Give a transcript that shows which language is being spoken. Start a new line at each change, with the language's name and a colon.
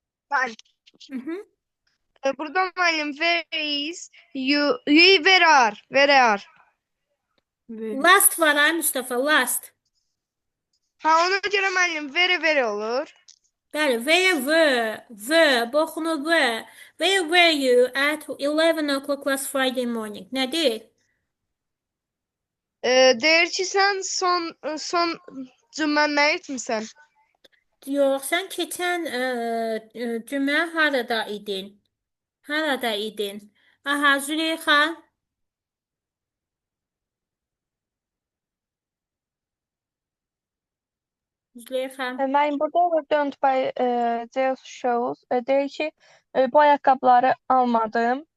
Azerbaijani: Ben. Mhm. Burada müəllim
English: where is you where are? Where are?
Azerbaijani: Last var ay Mustafa, last. Ha ona görə müəllim where olur. Bəli, were, bu oxunur were.
English: Where were you at 11 o'clock last Friday morning?
Azerbaijani: Nədir? Deyir ki sən son cümləni nə etmisən? Yox, sən keçən cümə harada idin? Harada idin? Aha, Züleyxa. Züleyxa. Mən burada
English: Don't buy their shoes.
Azerbaijani: Deyir ki, bu ayaqqabıları almadım.